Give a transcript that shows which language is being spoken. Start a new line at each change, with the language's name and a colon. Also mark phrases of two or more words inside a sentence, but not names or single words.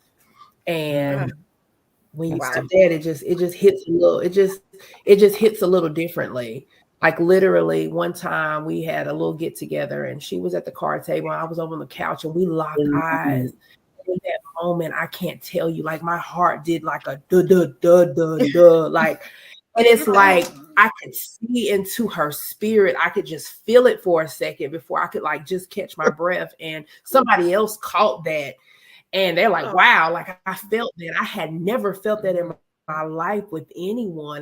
English: And when you said that, it just hits a little, it just hits a little differently. Like literally one time we had a little get together and she was at the card table and I was over on the couch and we locked eyes. In that moment, I can't tell you, like my heart did like a duh, duh, duh, duh, duh, like, and it's like I could see into her spirit. I could just feel it for a second before I could like just catch my breath. And somebody else caught that. And they're like, wow, like I felt that. I had never felt that in my life with anyone.